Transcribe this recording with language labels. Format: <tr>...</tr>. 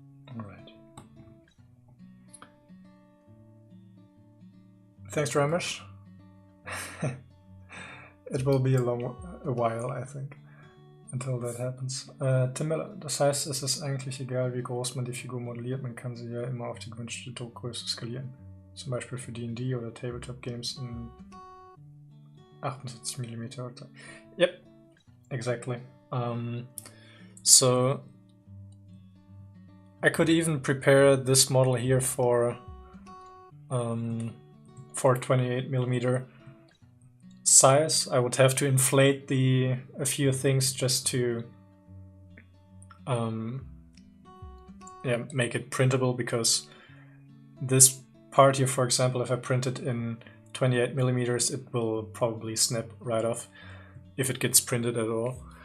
<en>Alright. Thanks very much. It will be a while, I think, until that happens.</en> <de>Tim Miller, das heißt, es ist eigentlich egal, wie groß man die Figur modelliert, man kann sie ja immer auf die gewünschte Druckgröße skalieren. Zum Beispiel für D&D oder Tabletop Games in 78 mm.</de> <en>Yep, exactly. So I could even prepare this model here for 28 mm size. I would have to inflate a few things just to make it printable, because this part here, for example, if I print it in 28 mm, it will probably snap right off if it gets printed at all.</en>